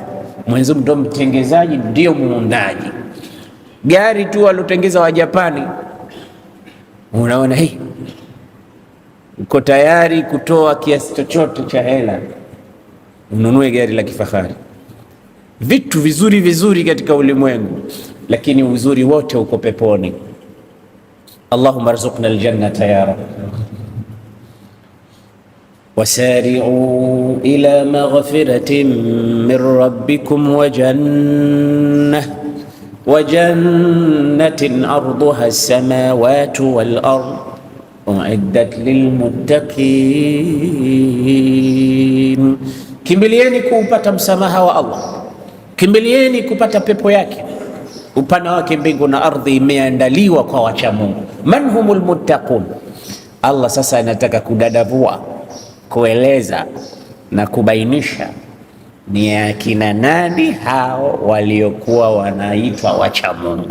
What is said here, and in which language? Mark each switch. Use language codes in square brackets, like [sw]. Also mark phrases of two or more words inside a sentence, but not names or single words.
[sw] Mwenyezi Mungu ndo mtengezaji, ndio muundaji. Gari tu walotengeza wa Japani, unaona hii, uko tayari kutoa kiasi chochote cha hela ununue gari la kifahari, vitu vizuri vizuri katika ulimwengu, lakini uzuri wote uko peponi. [ar] اللهم ارزقنا الجنة يا رب. وسارعوا إلى مغفرة من ربكم وجنة عرضها السماوات والأرض أعدت للمتقين. [sw] Kimbilieni kupata msamaha wa Allah, kimbilieni kupata pepo yake. Upana wake mbingu na ardhi imeandaliwa kwa wacha Mungu. [ar] من هم المتقون? [sw] Allah sasa anataka kudadavua, kueleza na kubainisha ni akina nani hao waliokuwa wanaitwa wacha Mungu.